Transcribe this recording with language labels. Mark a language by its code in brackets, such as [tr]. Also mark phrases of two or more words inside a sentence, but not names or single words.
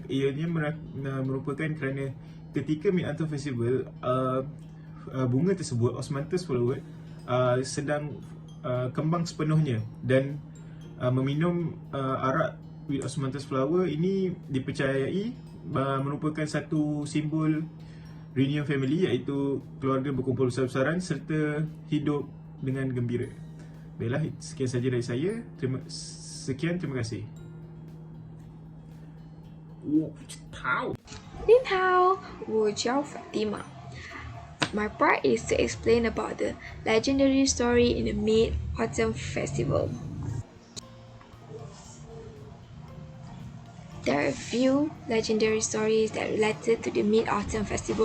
[ms] Ianya merupakan kerana ketika Mid-Autumn Festival, bunga tersebut, [en] Osmanthus flower, [ms] sedang kembang sepenuhnya, dan meminum arak [en] with Osmanthus flower [ms] ini dipercayai merupakan satu simbol [en] reunion family, [ms] iaitu keluarga berkumpul besar-besaran serta hidup dengan gembira. Baiklah, sekian saja dari saya. Terima kasih. [zh] 您好，我叫 Fatima. [en] My part is to explain about the legendary story in the Mid-Autumn Festival. There are a few legendary stories that related to the Mid-Autumn Festival.